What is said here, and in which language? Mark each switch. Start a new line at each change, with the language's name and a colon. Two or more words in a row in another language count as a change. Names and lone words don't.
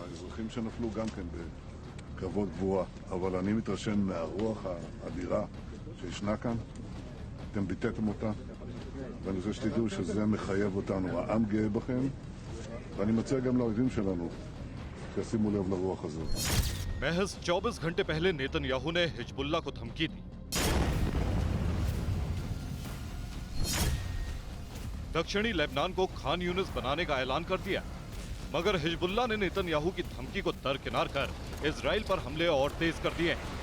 Hebrew: שנפלו גם כן בקרבות גבורה, אבל אני מתרשם מהרוח האדירה שישנה כאן, אתם ביטאתם אותה, ואני רוצה שתדעו שזה מחייב אותנו. העם גאה בכם, ואני מציע גם לאויבים שלנו שישימו לב לרוח הזאת.
Hindi: महज 24 घंटे पहले नेतन्याहू ने हिजबुल्ला को धमकी दी। दक्षिणी लेबनान को खान यूनिस बनाने का ऐलान कर दिया, मगर हिजबुल्ला ने नेतन्याहू की धमकी को दरकिनार कर इजराइल पर हमले और तेज कर दिए।